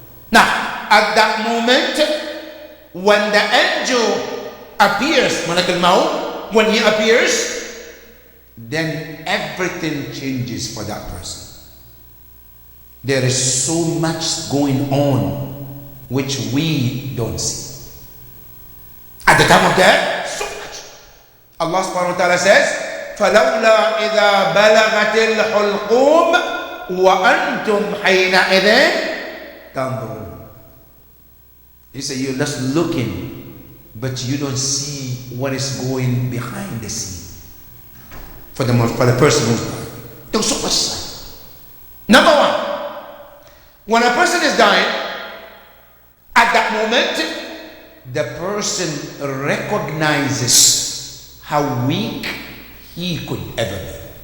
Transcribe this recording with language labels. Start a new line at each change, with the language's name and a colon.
English: Now, at that moment, when the angel appears, Malak al-Maut, when he appears, then everything changes for that person. There is so much going on which we don't see. At the time of death, so much. Allah subhanahu wa ta'ala says,
Arabic: فَلَوْلَا إِذَا بَلَغَتِ الْحُلْقُومِ وَأَنْتُمْ حَيْنَئِذٍ تَنْظُرُونَ.
English: You say you're just looking, but you don't see what is going behind the scene. For the person who's dying. There's so much sight. Number one, when a person is dying, at that moment, the person recognizes how weak he could ever be.